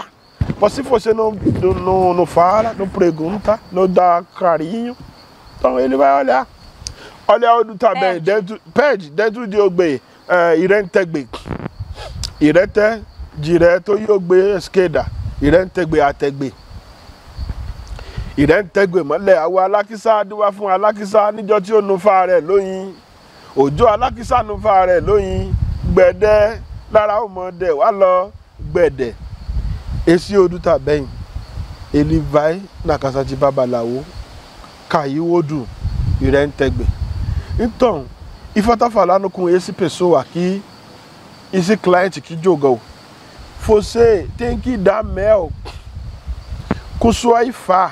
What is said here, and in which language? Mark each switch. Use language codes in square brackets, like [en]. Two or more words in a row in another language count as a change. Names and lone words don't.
[pt] Mas se você não fala, não pergunta, não dá carinho, então ele vai olhar. Olha onde está bem, dentro de Ogbe, Irentegbe. Irete, direto, e Ogbe, esquerda. [yo] Irentegbe, Ategbe. Irentegbe, mole, awa alakisa, duwa fun alakisa, níjọ́ tí ó nu fa rẹ̀ lóyìn. Òjò alakisa nu fa rẹ̀ lóyìn. gbẹ̀dẹ̀ lára ọmọdé wà lọ gbẹ̀dẹ̀. [pt] Esse odù tá bem. Ele vai na casa de babaláwo, caiu o odù, irá entregbe. Então, e vou estar falando com esse pessoa aqui, esse cliente que jogou. Você tem que dar mel com sua ifá.